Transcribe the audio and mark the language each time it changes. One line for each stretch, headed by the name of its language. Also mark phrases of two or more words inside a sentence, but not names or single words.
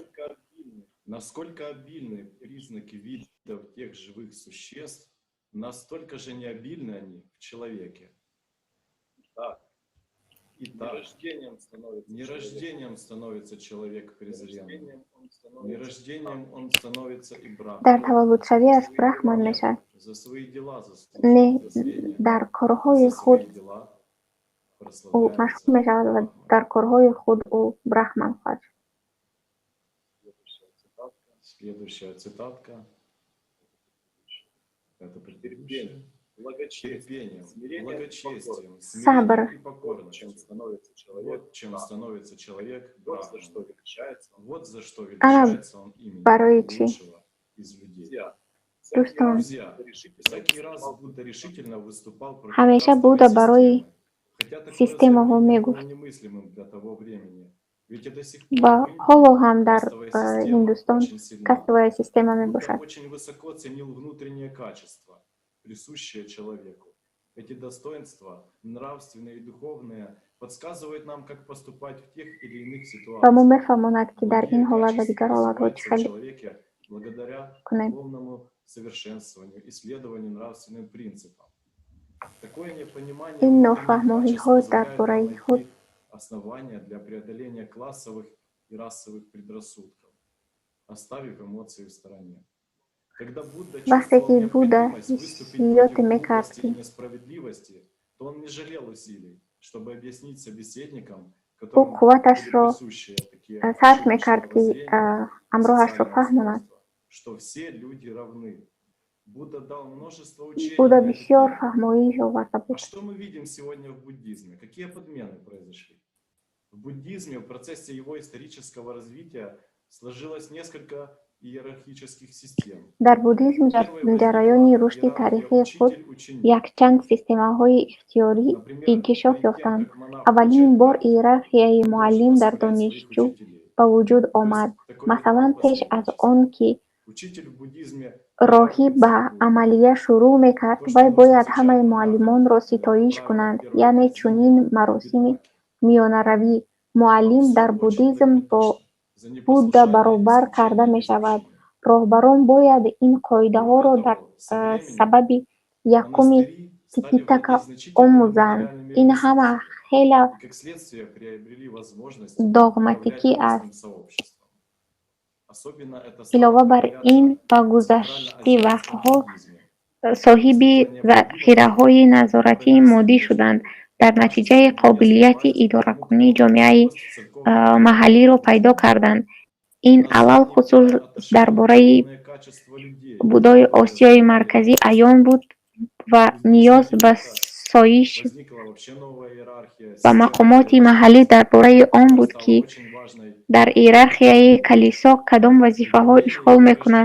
Russian: Насколько обильны признаки видов тех живых существ, настолько же необильны они в человеке. Итак, не рождением становится человек презренным, не рождением он становится и
Tajik: дар
Russian: брахманом.
Tajik: таваллудшавиаш брахман мешавад.
Russian: За свои дела Не заслуживает презрения,
Tajik: дар корҳои
Russian: за
Tajik: худ
Russian: свои дела
Tajik: ӯ
Russian: прославляется.
Tajik: машҳур мешавад ва дар корҳои худ ӯ брахман хоҳад шуд.
Russian: Следующая цитатка. Это предыдущее. Терпением, благочестием,
Tajik: Сабр.
Russian: смирением и покорностью. Вот чем становится человек брахманом. Вот за что
Tajik: Ана
Russian: величается он имени
Tajik: барои чӣ?
Russian: лучшего из людей.
Tajik: Дӯстон,
Russian: Друзья, всякий раз Будда решительно выступал против
Tajik: ҳамеша
Russian: кастовой
Tajik: Будда барои
Russian: системы. Хотя такое
Tajik: системаҳо
Russian: заявление было
Tajik: мегуфт
Russian: немыслимым для того времени. Ведь и до сих
Tajik: ва
Russian: пор в
Tajik: ҳоло
Russian: Индии
Tajik: ҳам дар
Russian: кастовая система
Tajik: Ҳиндустон
Russian: очень сильна. кастовая система
Tajik: Будда мебошад.
Russian: очень высоко ценил внутренние качества, присущие человеку. Эти достоинства, нравственные и духовные, подсказывают нам, как поступать в тех или иных
Tajik: ва мо
Russian: ситуациях.
Tajik: мефаҳмонад ки дар ин
Russian: Другие
Tajik: ҳолат ва
Russian: качества
Tajik: дигар ҳолатҳо чӣ
Russian: развиваются в
Tajik: хеле
Russian: человеке благодаря
Tajik: кунем.
Russian: духовному совершенствованию и следованию нравственным принципам. Такое непонимание
Tajik: ин
Russian: внутренних
Tajik: нофаҳмоиҳо
Russian: качеств
Tajik: дар
Russian: позволяет
Tajik: бораи
Russian: нам
Tajik: худ
Russian: найти основания для преодоления классовых и расовых предрассудков, оставив эмоции в стороне. Когда Будда
Tajik: вақте ки
Russian: чувствовал
Tajik: Будда
Russian: необходимость выступить
Tajik: ҳиёте
Russian: против
Tajik: мекард
Russian: глупости
Tajik: ки
Russian: и несправедливости, то он не жалел усилий, чтобы объяснить собеседникам,
Tajik: ӯ
Russian: которым
Tajik: қувваташро
Russian: были присущи такие
Tajik: сарф
Russian: ошибочные
Tajik: мекард ки
Russian: воззрения,
Tajik: амроҳашро
Russian: социальное
Tajik: фаҳмонад.
Russian: устройство, что все люди равны. Будда дал множество учений
Tajik: Будда
Russian: на эту
Tajik: бисёр
Russian: тему.
Tajik: фаҳмоӣ оварда
Russian: А
Tajik: буд.
Russian: что мы видим сегодня в буддизме? Какие подмены произошли? В буддизме в процессе его исторического развития сложилось несколько иерархических систем.
Tajik: дар буддизм дар ҷараёни рушди таърихии худ якчанд системаҳои ихтиёрӣ инкишоф ёфтанд. Аввалин бор иерархияи муаллим дар донишҷӯ ба вуҷуд омад. Масалан, пеш аз он ки
Russian: Учитель в буддизме
Tajik: роҳиб ба амалия шурӯъ мекард, вай бояд ҳамаи муаллимонро ситоиш кунанд. Яъне чунин маросими миёнаравӣ муаллим дар буддизм бо Будда баробар карда мешавад. Роҳбарон бояд ин қоидаҳоро дар сабаби якуми Типитака омӯзанд. Ин ҳама хела
Russian: и как следствие приобрели возможность
Tajik: догматикӣ
Russian: управлять
Tajik: аст.
Russian: местным сообществом. Особенно это
Tajik: Илова бар ин ба гузашти вақтҳо соҳиби захираҳои назоратии моддӣ шуданд. Дар натиҷаи қобилияти идоракунии ҷомеаи маҳаллиро пайдо карданд. ин алал хусус дар бораи будои Осиёи Марказӣ аён буд ва ниёз ба соиш ва мақомоти маҳаллӣ дар бораи он буд, ки дар иерархияи калисо кадом вазифаҳо ишғол мекунанд.